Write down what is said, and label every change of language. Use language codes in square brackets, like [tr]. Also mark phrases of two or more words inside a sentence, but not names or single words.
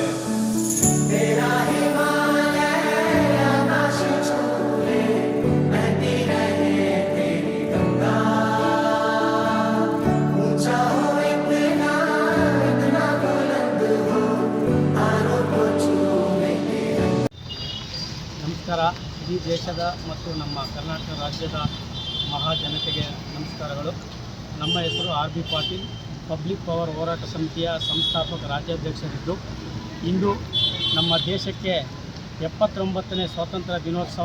[hi] तेरा हिमालय आकाश छूले, बहती रहे तेरी गंगा, ऊंचा हो इतना इतना बुलंद हो, तारों को छूले तेरा। [kn] ನಮಸ್ಕಾರ. ಇಡೀ ದೇಶದ ಮತ್ತು ನಮ್ಮ ಕರ್ನಾಟಕ ರಾಜ್ಯದ ಮಹಾಜನತೆಗೆ ನಮಸ್ಕಾರಗಳು. ನಮ್ಮ ಹೆಸರು ಆರ್ ಬಿ ಪಾಟೀಲ್, ಪಬ್ಲಿಕ್ ಪವರ್ ಹೋರಾಟ ಸಮಿತಿಯ ಸಂಸ್ಥಾಪಕ ರಾಜ್ಯಾಧ್ಯಕ್ಷರಿದ್ದು, ಇಂದು ನಮ್ಮ ದೇಶಕ್ಕೆ 79ನೇ ಸ್ವಾತಂತ್ರ್ಯ ದಿನೋತ್ಸವ.